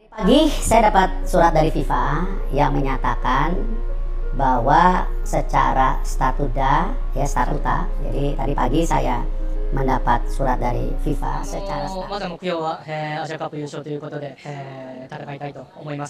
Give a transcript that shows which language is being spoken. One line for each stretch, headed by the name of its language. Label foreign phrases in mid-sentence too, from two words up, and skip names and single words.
Indonesian: Pagi saya dapat surat dari FIFA yang menyatakan bahwa secara statuta, jadi tadi pagi saya mendapat surat dari FIFA secara
Japanese: まずは目標は、アジアカップ優勝ということで、戦いたいと思います。